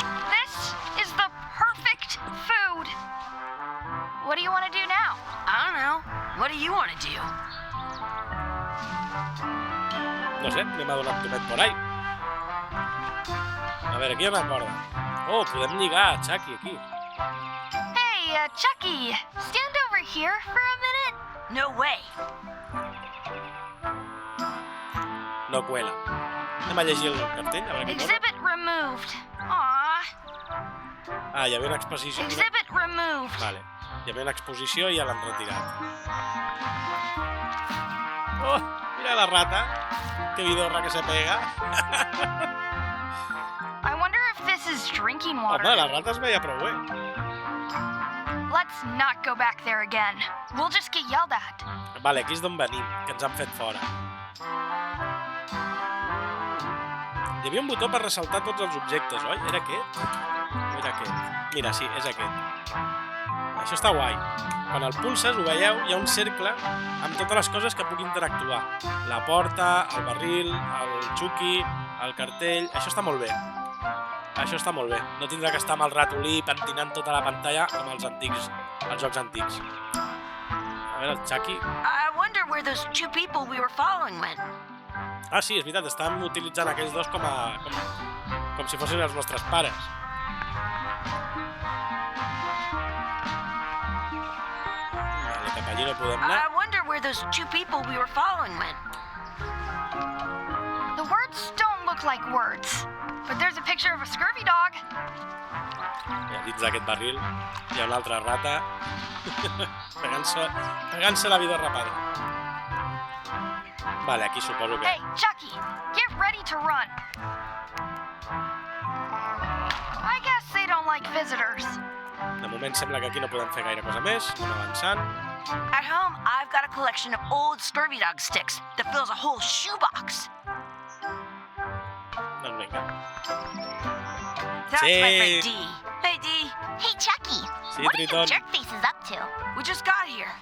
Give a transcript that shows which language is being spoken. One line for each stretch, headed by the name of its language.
English: This is the perfect food. What do you want to do now? I don't know. What do you want to do?
Catalan: No sé, anem a donar un tomet
Spanish: por ahí.
Catalan: A veure, aquí hi ha una corda. Oh, podem lligar, Chucky, aquí.
English: Hey, Chucky, stand over here for a minute. No way.
Spanish: No cuela.
Catalan: Anem a llegir el cartell, a veure què posa.
English: Exhibit removed. Aw.
Catalan: Ah, hi havia una exposició.
English: Exhibit removed.
Catalan: Vale. Hi havia una exposició i ja l'han retirat. Oh, mira la rata. Que vidorra que se pega.
English: I wonder if this is drinking
Catalan: Home,
English: water.
Catalan: la rata es veia prou bé.
English: Let's not go back there again. We'll just get yelled at.
Catalan: Vale, aquí és d'on venim, que ens han fet fora. Hi havia un botó per ressaltar tots els objectes, oi? Era aquest? No era aquest. Mira, sí, és aquest. Això està guai. Quan el pulses, ho veieu, hi ha un cercle amb totes les coses que puc interactuar. La porta, el barril, el Chucky, el cartell... Això està molt bé. Això està molt bé. No tindrà que estar amb el ratolí pentinant tota la pantalla com els antics, els jocs antics. A veure, el Chucky...
English: I wonder where those two people we were following went.
Catalan: Ah, sí, és veritat, estan utilitzant aquells dos com si fossin els nostres pares. Vale, cap allí no podem anar.
English: I wonder where those two people we were following went. The words don't look like words, but there's a picture of a scurvy dog.
Catalan: I dins d'aquest barril hi ha una altra rata pegant-se la vida rapada. Vale, aquí suposo que...
English: Hey, Chucky, get ready to run. I guess they don't like visitors.
Catalan: De moment sembla que aquí no podem fer gaire cosa més. Anem avançant.
English: At home, I've got a collection of old scurvy dog sticks that fills a whole shoebox.
Catalan: Doncs vinga.
English: That's
Catalan: Sí.
English: my friend D. Hey, D. Hey, Chucky.
Catalan: Sí,
English: What are you
Catalan: Triton.
English: jerk faces up to? We just got here.